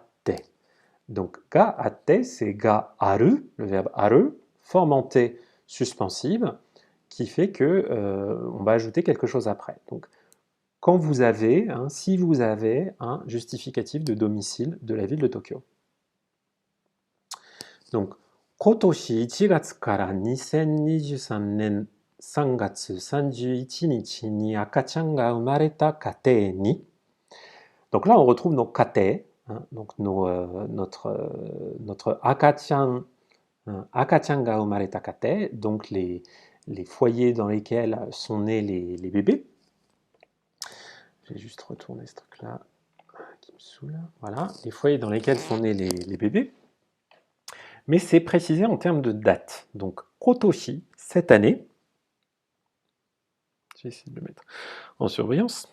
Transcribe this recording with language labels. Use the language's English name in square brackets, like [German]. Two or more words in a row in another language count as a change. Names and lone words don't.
[French] Donc [Japanese] があって, [French] c'est [Japanese] がある, [French] le verbe aru, forme T suspensive, qui fait que on va ajouter quelque chose après. Donc quand vous avez, hein, si vous avez un justificatif de domicile de la ville de Tokyo. Donc, [Japanese] kotoshi 1月から2023年3月31日に赤ちゃんが生まれた家庭に. [French] Donc là, on retrouve nos kate, hein, donc notre [Japanese] 赤ちゃん、赤ちゃんが生まれた家庭, [French] donc les foyers dans lesquels sont nés les bébés. Je vais juste retourner ce truc-là qui me saoule. Voilà, les foyers dans lesquels sont nés les bébés. Mais c'est précisé en termes de date. Donc, kotoshi, cette année. Je vais essayer de le mettre en surbrillance.